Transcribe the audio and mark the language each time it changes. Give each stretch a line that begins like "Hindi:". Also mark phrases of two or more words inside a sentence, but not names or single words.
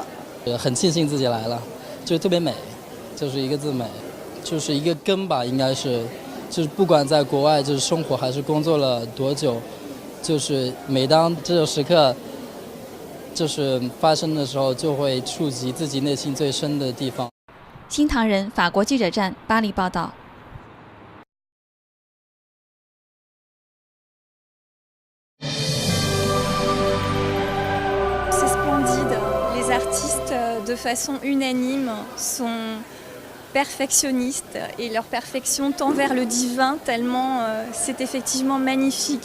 Chinese: 很庆幸自己来了，就是特别美，就是一个字美，就是一个根吧，应该是，就是不管在国外就是生活还是工作了多久，就是每当这种时刻就是发生的时候，就会触及自己内心最深的地方。新唐人法国记者站巴黎报道。
French: C'est splendide. Les artistes, de façon unanime, sont perfectionnistes et leur perfection tend vers le divin tellement c'est effectivement magnifique.